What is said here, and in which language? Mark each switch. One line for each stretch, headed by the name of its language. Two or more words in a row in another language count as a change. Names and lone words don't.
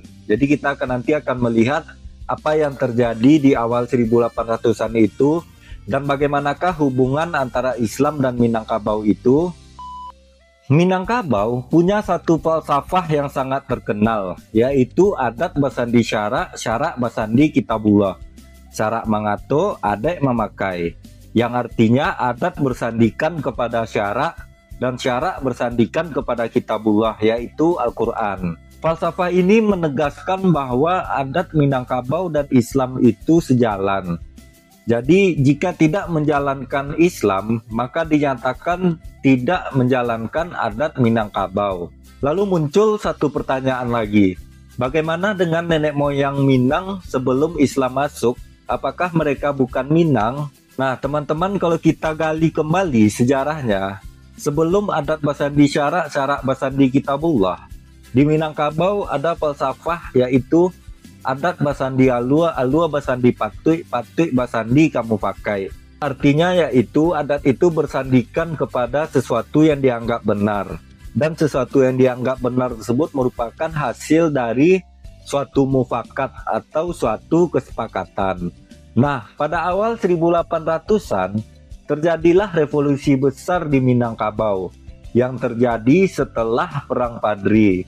Indonesian: Jadi kita nanti akan melihat apa yang terjadi di awal 1800-an itu, dan bagaimanakah hubungan antara Islam dan Minangkabau itu. Minangkabau punya satu falsafah yang sangat terkenal, yaitu
Minangkabau: adat basandi syarak, syarak basandi kitabullah. Syarak mangato, adek memakai.
Indonesian: Yang artinya adat bersandikan kepada syarak dan syarak bersandikan kepada kitabullah, yaitu Al-Quran. Falsafah ini menegaskan bahwa adat Minangkabau dan Islam itu sejalan. Jadi jika tidak menjalankan Islam, maka dinyatakan tidak menjalankan adat Minangkabau. Lalu muncul satu pertanyaan lagi. Bagaimana dengan nenek moyang Minang sebelum Islam masuk? Apakah mereka bukan Minang? Nah teman-teman, kalau kita gali kembali sejarahnya, sebelum
Minangkabau: adat basandi syarak, syarak basandi kitabullah,
Indonesian: di Minangkabau ada falsafah yaitu
Minangkabau: adat basandi alua, alua basandi patui, patui basandi kamu pakai.
Indonesian: Artinya yaitu adat itu bersandikan kepada sesuatu yang dianggap benar. Dan sesuatu yang dianggap benar tersebut merupakan hasil dari suatu mufakat atau suatu kesepakatan. Nah, pada awal 1800-an terjadilah revolusi besar di Minangkabau yang terjadi setelah Perang Padri.